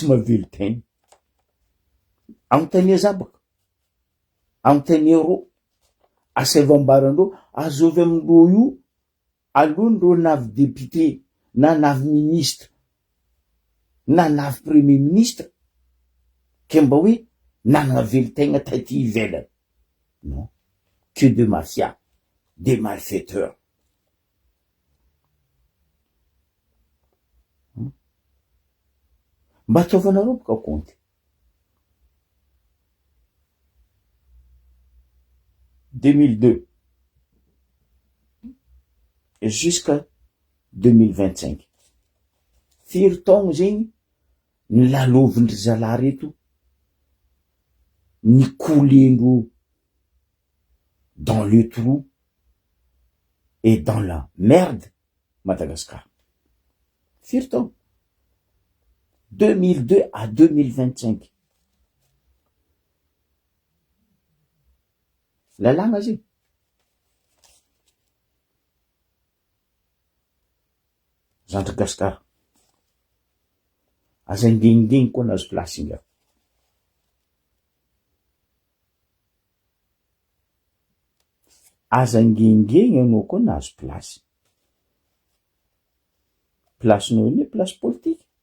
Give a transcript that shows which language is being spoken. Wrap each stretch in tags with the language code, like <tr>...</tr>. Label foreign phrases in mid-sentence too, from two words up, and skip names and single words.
<mg>mavelotegna anontania zabaka anontania ro asaivambarandreo azovy amindreo io alondreo navy député na navy ministre na navy</mg> <fr>premier ministre</fr> <mg>ke mba hoe nanana velotegna taty ivelany</mg> <fr>non que de mafia des malfaiteurs</fr> <mg>mba ataovanareo boka compte 2002 jusqu'à 2025 firy taogno zegny ny lalovindry zalahy reto ny kolendro</mg> <fr>dans le trou et dans la merde</fr> <mg>Madagascar firy taogno 2002 à 2025 lalàgna zegny zandry Gaspard aza ngeningeny koa nazo plasy inga aza ngengeny anao koa nazo placenao iny</mg> <fr>place politique</fr>